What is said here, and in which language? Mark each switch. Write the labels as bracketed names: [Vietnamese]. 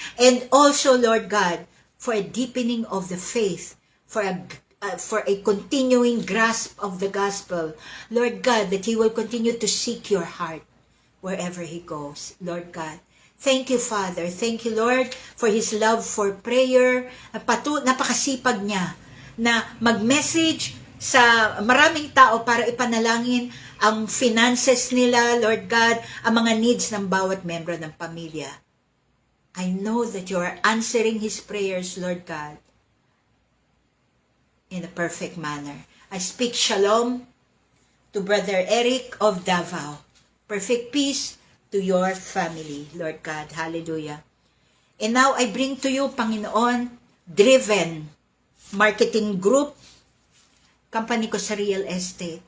[English] And also, Lord God, for a deepening of the faith, for a continuing grasp of the gospel. Lord God, that he will continue to seek your heart wherever he goes. Lord God, thank you, Father. Thank you, Lord, for his love for prayer. [Filipino] Napakasipag niya na mag-message sa maraming tao para ipanalangin ang finances nila, Lord God, ang mga needs ng bawat membro ng pamilya. [English] I know that you are answering his prayers, Lord God, in a perfect manner. I speak shalom to Brother Eric of Davao. Perfect peace to your family, Lord God. Hallelujah. And now I bring to you, Panginoon, Driven Marketing Group, company ko sa real estate.